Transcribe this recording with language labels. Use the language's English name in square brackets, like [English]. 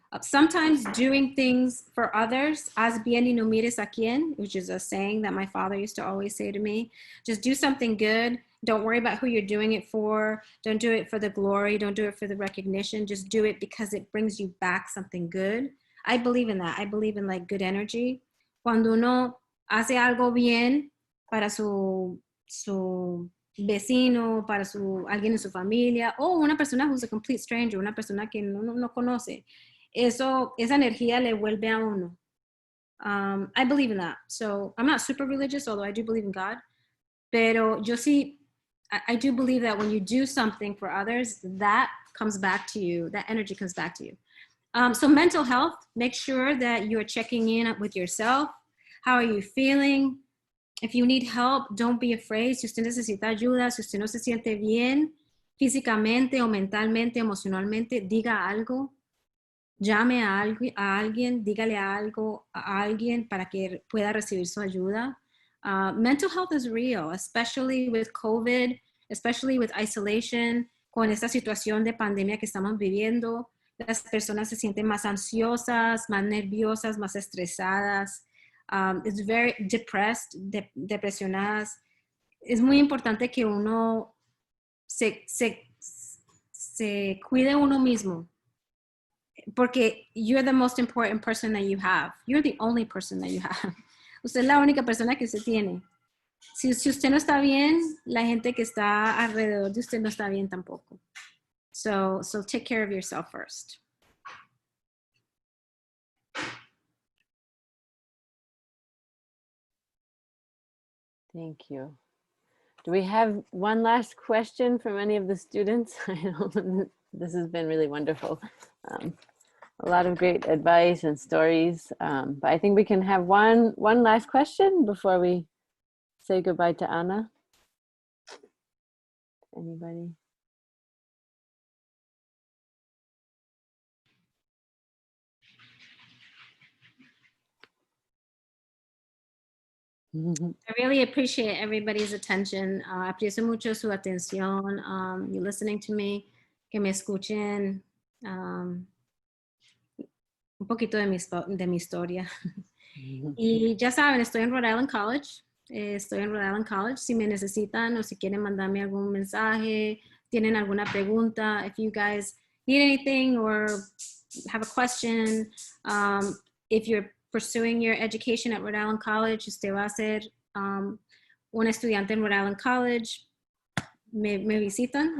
[English] Sometimes doing things for others, [Spanish] haz bien y no mires a quién, [English] which is a saying that my father used to always say to me. Just do something good. Don't worry about who you're doing it for. Don't do it for the glory. Don't do it for the recognition. Just do it because it brings you back something good. I believe in that. I believe in like good energy. [Spanish] Cuando uno hace algo bien para su vecino, para alguien en su familia, o una persona [English] who's a complete stranger, [Spanish] una persona que no conoce, esa energía le vuelve a uno. [English] I believe in that. So I'm not super religious, although I do believe in God. [Spanish] Pero yo sí, [English] I do believe that when you do something for others, that comes back to you, that energy comes back to you. So mental health, make sure that you're checking in with yourself. How are you feeling? If you need help, don't be afraid. [Spanish] Si usted necesita ayuda, si usted no se siente bien físicamente o mentalmente, emocionalmente, diga algo. Llame a alguien, dígale algo a alguien para que pueda recibir su ayuda. [English] Mental health is real, especially with COVID, especially with isolation, [Spanish] con esta situación de pandemia que estamos viviendo. Las personas se sienten más ansiosas, más nerviosas, más estresadas. [English] It's very depressed, [Spanish] depresionadas. Es muy importante que uno se cuide uno mismo. Porque [English] you're the most important person that you have. You're the only person that you have. [Spanish] Usted es la única persona que usted tiene. Si usted no está bien, la gente que está alrededor de usted no está bien tampoco. [English] So take care of yourself first. Thank you. Do we have one last question from any of the students? I know this has been really wonderful. A lot of great advice and stories, but I think we can have one last question before we say goodbye to Ana. Anybody? I really appreciate everybody's attention. [Spanish] Aprecio mucho su atención. [English] You listening to me, [Spanish] que me escuchen. Un poquito de mi historia. Y ya saben, estoy en Rhode Island College. Si me necesitan o si quieren mandarme algún mensaje, tienen alguna pregunta, [English] if you guys need anything or have a question, if you're pursuing your education at Rhode Island College, [Spanish] usted va a ser un estudiante en Rhode Island College, me visitan.